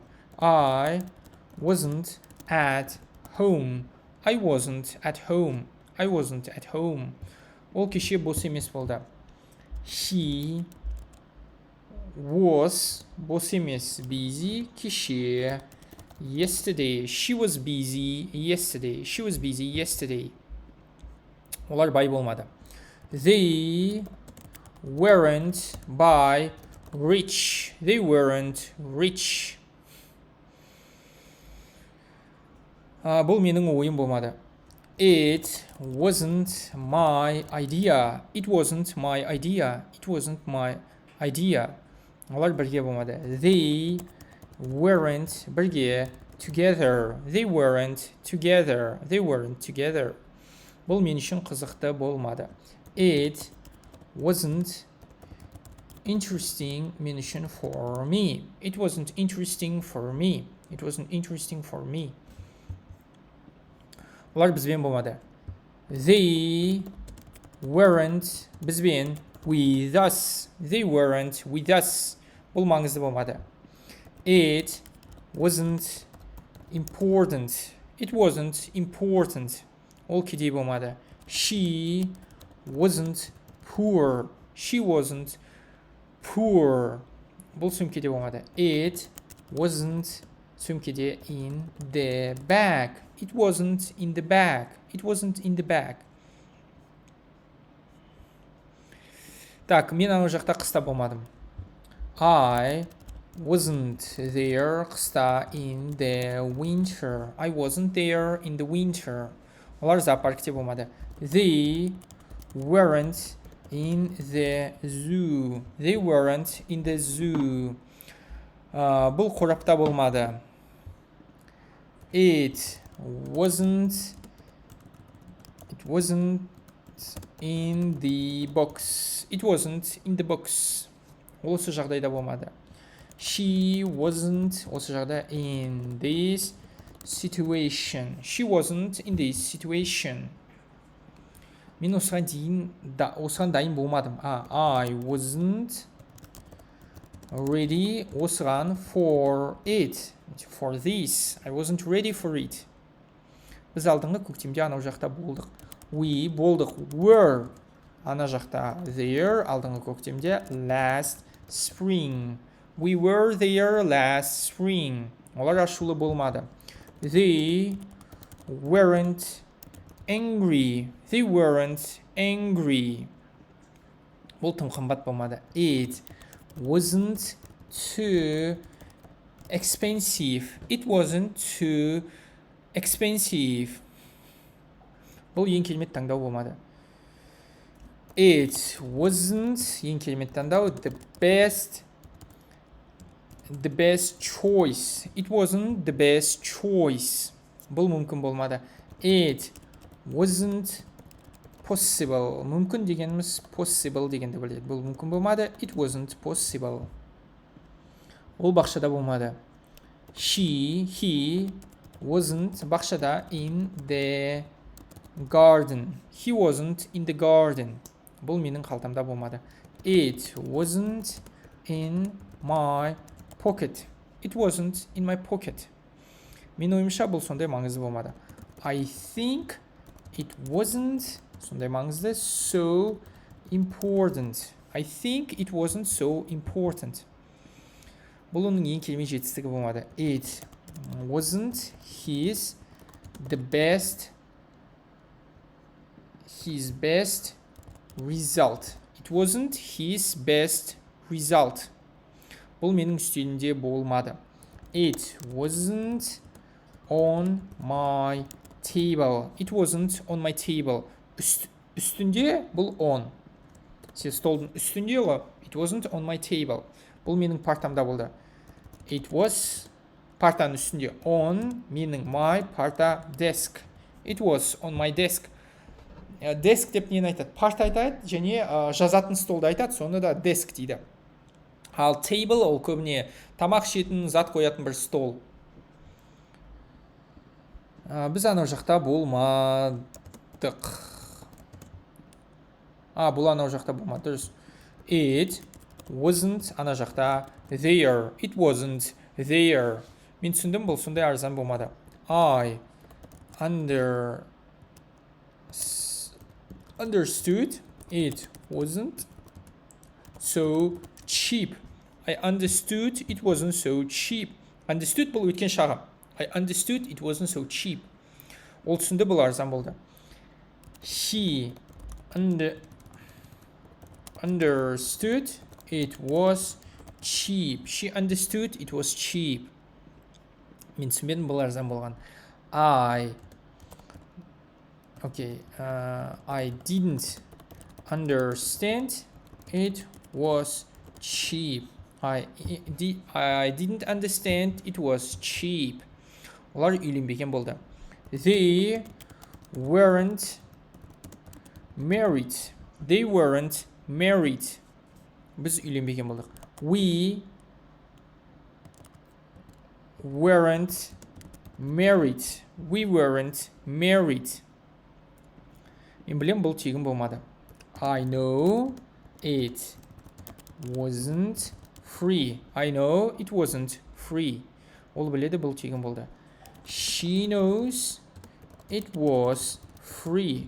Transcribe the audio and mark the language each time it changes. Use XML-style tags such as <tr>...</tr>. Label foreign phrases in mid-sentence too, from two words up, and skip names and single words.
<en>I wasn't at home. I wasn't at home. I wasn't at home.</en> <kk>Ол кеше бос емес болды.</kk> <en>He was</en> <kk>бос емес</kk> <en>busy кеше. Yesterday. She was busy yesterday. She was busy yesterday.</en> <kk>Олар бай болмады.</kk> <en>They weren't by rich. They weren't rich.</en> <kk>Бұл менің ойым болмады.</kk> <en>It wasn't my idea. It wasn't my idea. It wasn't my idea.</en> <kk>Олар бірге болмады.</kk> <en>They weren't бірге. Together. They weren't together. They weren't together.</en> <kk>Бұл мен үшін қызықты болмады.</kk> <en>It wasn't interesting</en> <kk>мен үшін</kk> <en>for me. It wasn't interesting for me. It wasn't interesting for me.</en> <kk>Олар бізбен болмады.</kk> <en>They weren't бізбен with us. They weren't with us.</en> <kk>Бұл маңызды болмады.</kk> <en>It wasn't important. It wasn't important.</en> <kk>Ол кедей болмады.</kk> <en>She wasn't poor. She wasn't poor.</en> <kk>Бұл сөмкеде болмады.</kk> <en>It wasn't сөмкеде in the bag. It wasn't in the bag. It wasn't in the bag.</en> <kk>Так, мен ана жақта қыста болмадым.</kk> <en>I wasn't there қыста in the winter. I wasn't there in the winter.</en> <kk>Олар зоопаркте болмады.</kk> <en>They weren't in the zoo. They weren't in the zoo.</en> <kk>Бұл қорапта болмады.</kk> <en>It wasn't in the box. It wasn't in the box.</en> <kk>Осы жағдайда болмады.</kk> <en>She wasn't</en> <kk>осы жағда</kk> <en>in this situation. She wasn't in this situation.</en> <kk>Мен осыған дайын болмадым.</kk> <en>I wasn't ready осыған for it. For this. I wasn't ready for it.</en> <kk>Біз алдыңғы көктемде анау жақта болдық. We болдық. Were ана жақта. There алдыңғы көктемде.</kk> <en>Last spring. We were there last spring.</en> <kk>Олар ашулы болмады.</kk> <en>They weren't angry. They weren't angry.</en> <kk>Бұл тым қымбат болмады.</kk> <en>It wasn't too expensive. It wasn't too expensive.</en> <kk>Бұл ең керемет таңдау болмады.</kk> <en>It wasn't</en> <kk>ең керемет таңдау.</kk> <en>The best choice. It wasn't the best choice.</en> <kk>Бұл мүмкін болмады.</kk> <en>It wasn't possible.</en> <kk>Мүмкін дегеніміз possible дегенді біледі. Бұл мүмкін болмады.</kk> <en>It wasn't possible.</en> <kk>Ол бақшада болмады.</kk> <en>He wasn't бақшада in the garden. He wasn't in the garden.</en> <kk>Бұл менің қалтамда болмады.</kk> <en>It wasn't in my pocket. It wasn't in my pocket.</en> <kk>Мен ойымша бұл сондай маңызды болмады.</kk> <en>I think it wasn't</en> <kk>сондай маңызды</kk> <en>so important. I think it wasn't so important.</en> <kk>Бұл оның ең керемет жетістігі болмады.</kk> <en>It wasn't his best result. It It wasn't his best result.</en> <kk>Бұл менің үстелімде болмады.</kk> <en>It wasn't on my table. It wasn't on my table.</en> <kk>Үстінде бұл on. Сен столдың үстінде ғой.</kk> <en>It wasn't on my table.</en> <kk>Бұл менің партамда болды.</kk> <en>It was</en> <kk>партаның үстінде.</kk> <en>On менің my парта desk. It was on my desk. Desk</en> <kk>деп нені айтады? Парта айтады және жазатын столды айтады. Соны да desk дейді. Ал table ол көбіне тамақ ішетін, зат қоятын бір стол. Біз анау жақта болмадық. Бұл анау жақта болмады. Дұрыс.</kk> <en>It wasn't</en> <kk>ана жақта</kk> <en>there. It wasn't there.</en> <kk>Мен түсіндім, бұл сондай арзан болмады.</kk> <en>I understood it wasn't so cheap. I understood it wasn't so cheap.</en> <kk>Understood бұл өткен шағы.</kk> <en>I understood it wasn't so cheap.</en> <kk>Ол түсінді, бұл арзан болды.</kk> <en>She understood it was cheap. She understood it was cheap.</en> <kk>Мен түсінбедім, бұл арзан болған.</kk> <en>I didn't understand it was cheap. I didn't understand it was cheap.</en> <kk>Олар үйленбеген болды.</kk> <en>They weren't married. They weren't married.</en> <kk>Біз үйленбеген болдық.</kk> <en>We weren't married. We weren't married.</en> <kk>Мен білем, бұл тегін болмады.</kk> <en>I know it wasn't free. I know it wasn't free.</en> <kk>Ол біледі, бұл тегін болды.</kk> <en>She knows it was free.</en>